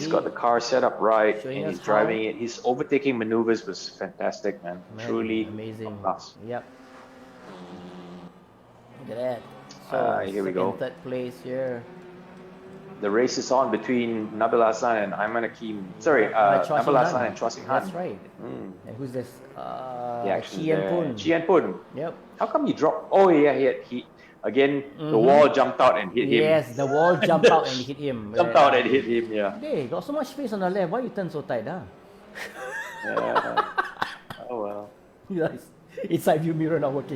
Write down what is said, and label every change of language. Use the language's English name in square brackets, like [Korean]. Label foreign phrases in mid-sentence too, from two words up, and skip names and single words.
[English] he's got the car set up right showing and us he's driving how. it. His overtaking maneuvers was fantastic, man. Man, Truly amazing. top class. Yep. Look at that. So Here we go. Third place here. The race is on between Nabil Aslan and Ayman Hakim. Sorry, Chua Sing Nabil Han. Aslan and Chua Sing Han. That's right. Mm. And who's this? The action Chien there. Pun. Chien Pun. Yep. How come he dropped? Oh yeah, he again. The wall jumped out and hit him. Yes, the wall jumped out and hit him. Jumped out and hit him. Yeah. Hey, got so much space on the left. Why you turn so tight, huh? Yeah. Oh well. Yes. It's side view mirror not working.